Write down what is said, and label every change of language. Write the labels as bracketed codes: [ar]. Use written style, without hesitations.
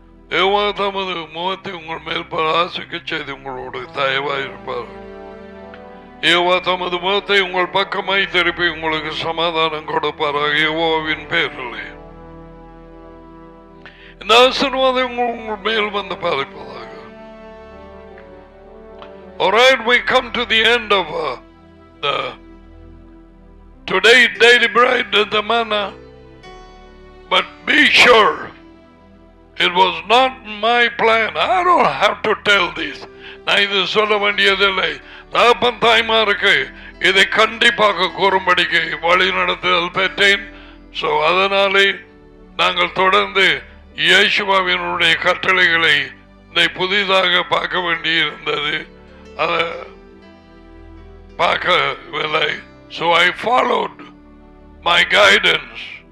[ta] யெகோவா தமது முகத்தை உங்கள் மேல் பிரகாசிக்கச் செய்து உங்களோடு தயவாயிருப்பார். யெகோவா தமது முகத்தை உங்கள் பக்கமாய் திருப்பி உங்களுக்கு சமாதானம் கொடுப்பாராக. யெகோவாவின் பேரிலே இந்த ஆசீர்வாதம் உங்கள் மேல் வந்து பாதிப்பதாக. [en] Alright, we come to the end of the Today daily bread and the manna. But be sure, it was not my plan. I don't have to tell this. [ta] நான் இது சொல்ல வேண்டியதில்லை. தகப்பன் தாய்மாருக்கு இதை கண்டிப்பாக கூறும்படிக்கு வழி நடத்துதல் பெற்றேன். ஸோ அதனாலே நாங்கள் தொடர்ந்து இயேசுவாவினுடைய கட்டளைகளை புதிதாக பார்க்க வேண்டியிருந்தது. அதை பார்க்கவில்லை. [en] So I followed my guidance.